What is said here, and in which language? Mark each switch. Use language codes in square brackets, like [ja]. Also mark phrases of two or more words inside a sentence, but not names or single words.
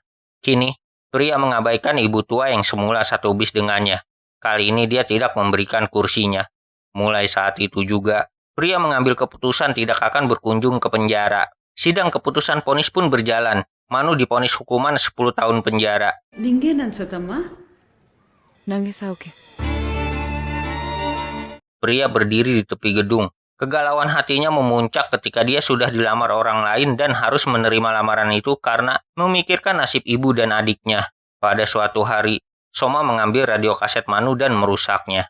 [id] Kini, pria mengabaikan ibu tua yang semula satu bis dengannya. Kali ini dia tidak memberikan kursinya. Mulai saat itu juga, pria mengambil keputusan tidak akan berkunjung ke penjara. Sidang keputusan vonis pun berjalan. Manu divonis hukuman 10 tahun penjara. [kn] ನಿಂಗೇನ್ ಅನ್ಸತ್ತಮ್ಮ ನನಗೆ ಸಾವುಕೆ. [id] Pria berdiri di tepi gedung. Kegalauan hatinya memuncak ketika dia sudah dilamar orang lain dan harus menerima lamaran itu karena memikirkan nasib ibu dan adiknya. Pada suatu hari, Soma mengambil radio kaset Manu dan merusaknya.